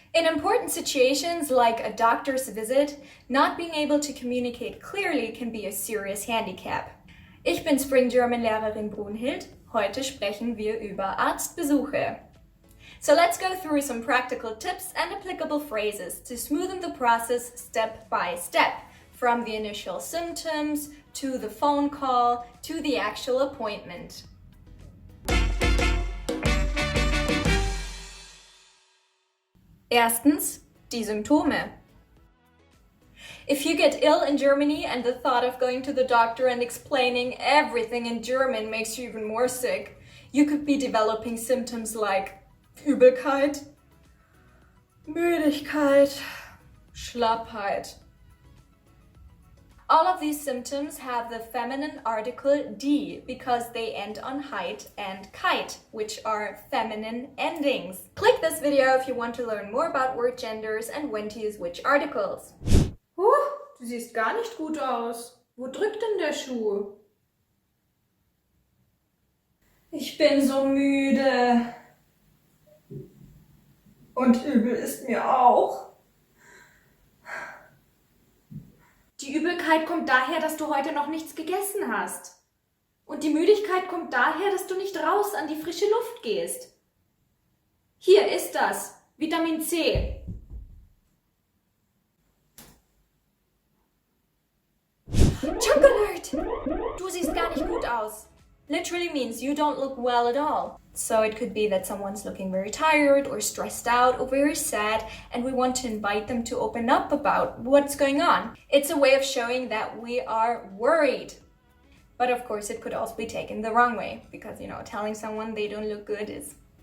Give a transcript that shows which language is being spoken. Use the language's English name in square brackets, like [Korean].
[English] In important situations like a doctor's visit, not being able to communicate clearly can be a serious handicap. [German] Ich bin Spring German Lehrerin Brunhild. Heute sprechen wir über Arztbesuche. [English] So let's go through some practical tips and applicable phrases to smoothen the process step by step, from the initial symptoms to the phone call to the actual appointment. [German] Erstens, die Symptome. [English] If you get ill in Germany and the thought of going to the doctor and explaining everything in German makes you even more sick, you could be developing symptoms like Übelkeit, Müdigkeit, Schlappheit. All of these symptoms have the feminine article die because they end on heit and kite, which are feminine endings. Click this video if you want to learn more about word genders and when to use which articles. [German] Du siehst gar nicht gut aus. Wo drückt denn der Schuh? Ich bin so müde. Und übel ist mir auch. Die Übelkeit kommt daher, dass du heute noch nichts gegessen hast. Und die Müdigkeit kommt daher, dass du nicht raus an die frische Luft gehst. Hier ist das, Vitamin C. [English] Chocolate! [German] Du siehst gar nicht gut aus. [English] Literally means you don't look well at all. So it could be that someone's looking very tired or stressed out or very sad, and we want to invite them to open up about what's going on. It's a way of showing that we are worried. But of course it could also be taken the wrong way, because telling someone they don't look good is...